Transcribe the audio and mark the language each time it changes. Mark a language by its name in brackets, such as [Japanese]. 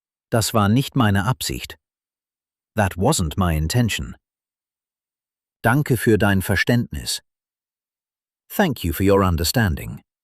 [German] Das war nicht meine Absicht. [English] That wasn't my intention. [German] Danke für dein Verständnis. [English] Thank you for your understanding.